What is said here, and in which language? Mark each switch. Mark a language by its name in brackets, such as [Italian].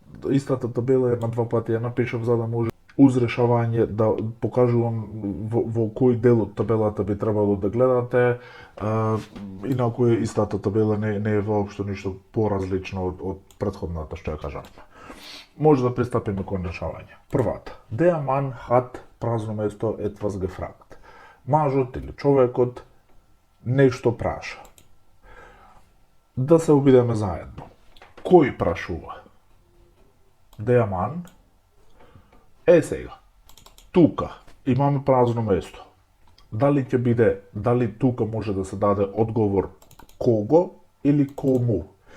[Macedonian] Истата табела на два пати ја напишав за да може уз решавање да покажувам во кој дел од табелата би требало да гледате. Инаку истата табела не е воопшто ништо поразлично од претходната што ја кажавме. Може да пристапиме кон решавање. Првата. [German] Der Mann hat [Macedonian] празно место [German] etwas gefragt. [Macedonian] Мажот или човекот нешто праша. Да се обидеме заедно. Кој прашува? Der Mann. Сега. Тука имаме празно место. Дали тука може да се даде одговор кого или кому?